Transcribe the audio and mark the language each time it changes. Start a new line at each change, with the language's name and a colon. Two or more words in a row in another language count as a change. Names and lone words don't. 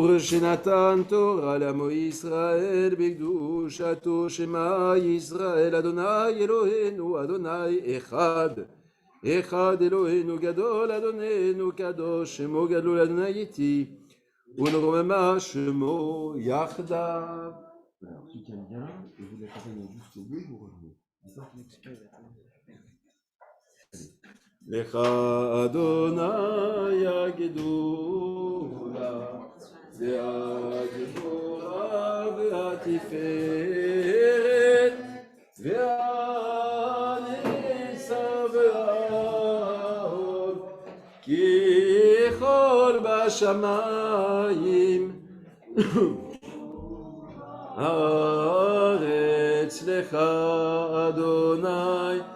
Hebrew: שנתן תורה לעמו ישראל בקדושתו שמע ישראל אדוני אלוהינו אדוני אחד אחד אלוהינו גדול אדוננו קדוש שמו גדול אדוני איתי ונרוממה שמו יחדיו.
French: Alors, qui tient bien, et vous l'accompagnez jusqu'au bout, vous revenez.
Hebrew: לך אדוני הגדולה והגבורה והתפארת והנצח וההוד כי כל בשמיים הארץ לך אדוני